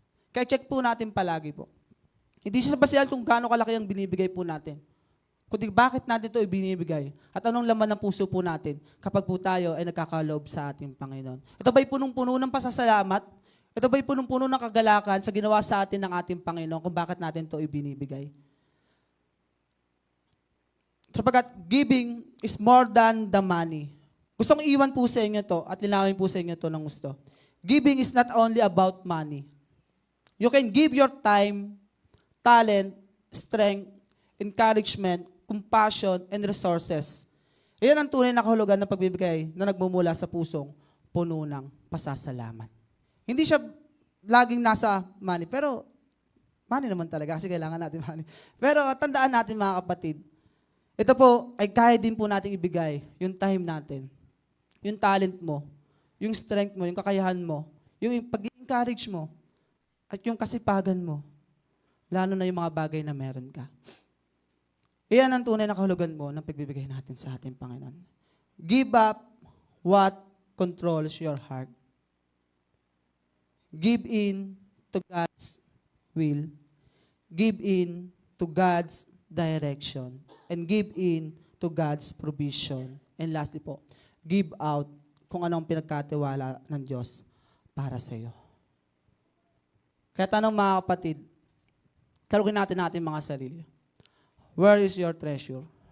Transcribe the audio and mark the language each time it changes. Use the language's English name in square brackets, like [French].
[Filipino] Kaya check po natin palagi po. Hindi siya basihan kung gaano kalaki ang binibigay po natin, kundi bakit natin ito ibinibigay at anong laman ng puso po natin kapag po tayo ay nagkakaloob sa ating Panginoon. Ito ba'y punong-puno ng pasasalamat? Ito ba'y punong-puno ng kagalakan sa ginawa sa atin ng ating Panginoon kung bakit natin ito ibinibigay? Sapagkat [English] giving is more than the money. [Filipino] Gustong iwan po sa inyo to at linawin po sa inyo to ng gusto. [English] Giving is not only about money. You can give your time, talent, strength, encouragement, compassion, and resources. [Filipino] Iyan ang tunay na kahulugan ng pagbibigay na nagmumula sa pusong puno ng pasasalamat. Hindi siya laging nasa money, pero money naman talaga kasi kailangan natin money. Pero tandaan natin, mga kapatid, ito po ay kaya din po natin ibigay yung time natin, yung talent mo, yung strength mo, yung kakayahan mo, yung pag-encourage mo, at yung kasipagan mo. Lalo na yung mga bagay na meron ka. Iyan ang tunay na kahulugan mo ng pagbibigay natin sa ating Panginoon. [English] Give up what controls your heart. Give in to God's will. Give in to God's direction. And give in to God's provision. And lastly po, give out [Filipino] kung anong pinagkatiwala ng Diyos para sa iyo. Kaya tanong, mga kapatid, kalugin natin mga sarili. [English] Where is your treasure?